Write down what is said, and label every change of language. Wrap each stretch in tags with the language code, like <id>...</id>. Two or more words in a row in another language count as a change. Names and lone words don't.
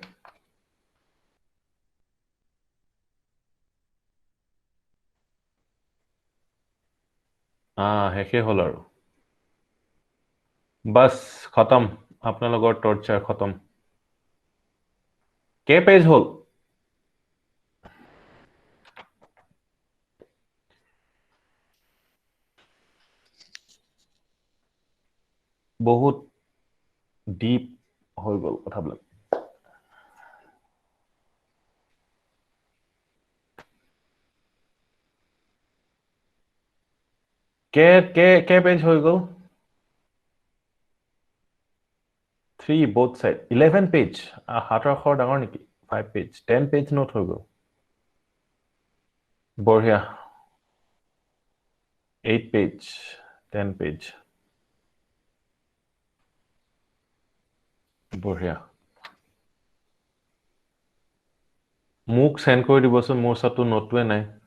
<as>হেখে হল আৰু</as> <hi>बस खत्म</hi> <as>আপোনালোকৰ টৰ্চাৰ খতম কে পেজ হল বহুত ডিপ হৈ গল কথাবিলাক কে পেজ হৈ গল 3</as> <en>both side</en> <as>11 page হাতৰ আখৰ ডাঙৰ নেকি 5 page 10 page নোট হৈ গল বঢ়িয়া 8 page 10 page বঢ়িয়া মোক সেন্ড কৰি দিবচোন মোৰ সাথে নোটৱে নাই</as>